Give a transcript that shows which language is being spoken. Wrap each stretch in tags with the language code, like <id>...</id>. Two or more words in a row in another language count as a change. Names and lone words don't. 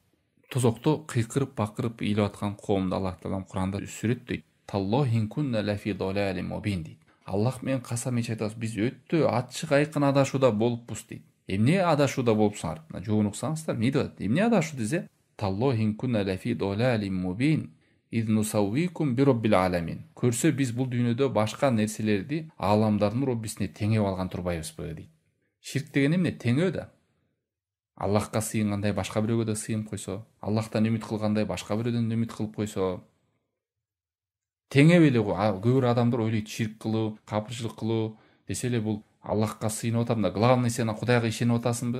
<ky>Тозокто кыйкырып бакырып ыйлап аткан коомду Аллах Таалам Куранда сүрөттөйт.</ky> <ar>تالله كنا لفي ضلال مبين</ar> <ky>дейт. Аллах менен касам ичип айтабыз, биз өтө ачык айкын адашууда болуппуз дейт. Эмне адашууда болупсуңар? Жообун уксаңыздар, эмне деп атат? Эмне адашуу десе?</ky> <ar>تالله كنا لفي ضلال مبين إذ نسويكم برب العالمين.</ar> <ky>Көрсө биз бул дүйнөдө башка нерселерди ааламдардын роббисине теңеп алган турбайбызбы дейт. Ширк деген эмне? Теңөө да. Аллахка сыйынгандай башка бирөөгө да сыйынып койсо, Аллахтан үмүт кылгандай башка бирөөдөн үмүт кылып койсо, теңеп эле көп бир адамдар ойлойт, ширк кылуу, капырчылык кылуу десе эле бул Аллахка сыйынып атам да, главный сен Кудайга ишенип атасыңбы?</ky>